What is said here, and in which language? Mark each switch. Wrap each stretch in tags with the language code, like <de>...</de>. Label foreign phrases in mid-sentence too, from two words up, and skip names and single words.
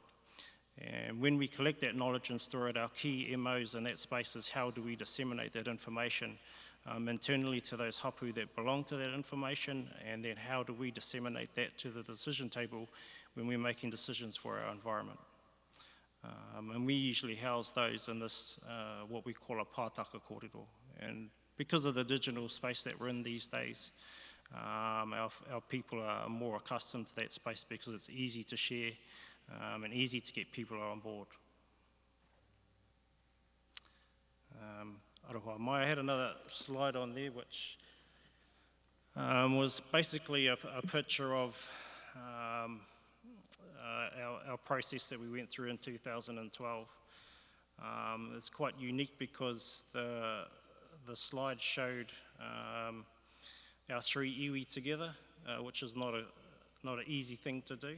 <en>And when we collect that knowledge and store it, our key MOs in that space is how do we disseminate that information internally to those hapu that belong to that information, and then how do we disseminate that to the decision table when we're making decisions for our environment. And we usually house those in this, what we call a</en> <mi>pātaka kōrero.</mi> <en>And because of the digital space that we're in these days, our people are more accustomed to that space because it's easy to share and easy to get people on board.</en> <mi>Aroha mai,</mi> <en>I had another slide on there which was basically a picture of our process that we went through in 2012. It's quite unique because the slide showed our three iwi together, which is not an easy thing to do.</en>